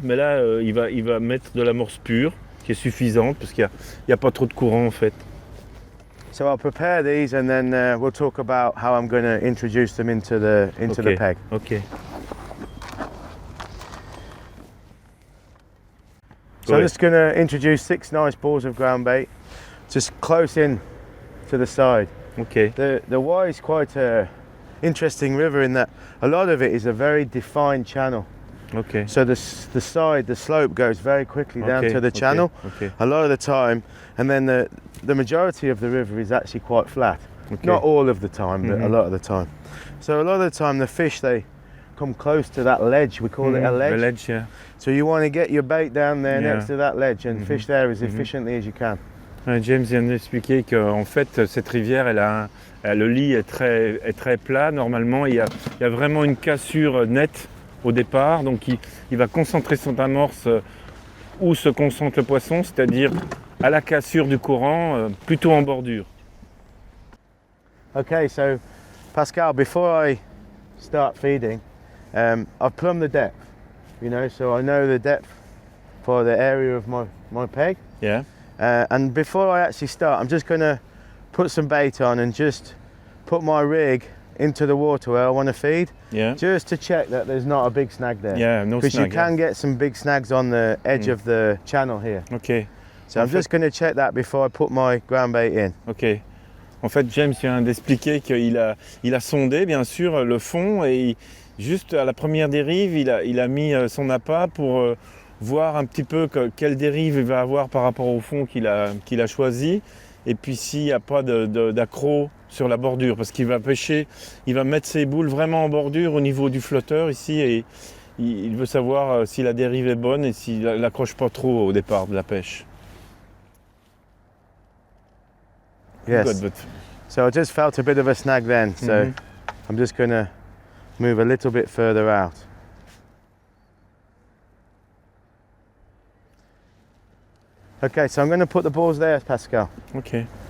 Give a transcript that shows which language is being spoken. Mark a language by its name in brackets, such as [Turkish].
[French] Mais là, il va mettre de l'amorce pure qui est suffisante parce qu'il n'y a pas trop de courant en fait. [English] So I'll prepare these and then we'll talk about how I'm going to introduce them into the peg. Okay. So I'm just going to introduce 6 nice balls of ground bait, just close in to the side. Okay. The WYE is quite an interesting river in that a lot of it is a very defined channel. Okay. So the slope goes very quickly down to the channel a lot of the time, and then the majority of the river is actually quite flat. Okay. Not all of the time, but a lot of the time. So a lot of the time the fish, they come close to that ledge. We call it a ledge. A ledge, yeah. So you want to get your bait down there next to that ledge and fish there as efficiently as you can. [French] James vient d'expliquer qu'en fait cette rivière, le lit est très plat. Normalement, il y a vraiment une cassure nette au départ, donc il va concentrer son amorce où se concentre le poisson, c'est-à-dire à la cassure du courant, plutôt en bordure. [English] Okay, so Pascal, before I start feeding, I've plumbed the depth, so I know the depth for the area of my peg. Yeah. And before I actually start, I'm just going to put some bait on and just put my rig into the water where I want to feed, just to check that there's not a big snag there. Yeah, no snag. Because you can get some big snags on the edge of the channel here. Okay. So I'm just going to check that before I put my ground bait in. Ok. [French] En fait, James vient d'expliquer qu'il a sondé, bien sûr, le fond et juste à la première dérive, il a mis son appât pour voir un petit peu quelle dérive il va avoir par rapport au fond qu'il a choisi. Et puis s'il n'y a pas d'accroc sur la bordure, parce qu'il va pêcher, il va mettre ses boules vraiment en bordure au niveau du flotteur ici et il veut savoir si la dérive est bonne et s'il n'accroche pas trop au départ de la pêche. [English] Yes. Good, but... So I just felt a bit of a snag then, so I'm just going to move a little bit further out. Okay, so I'm going to put the balls there, Pascal. Okay.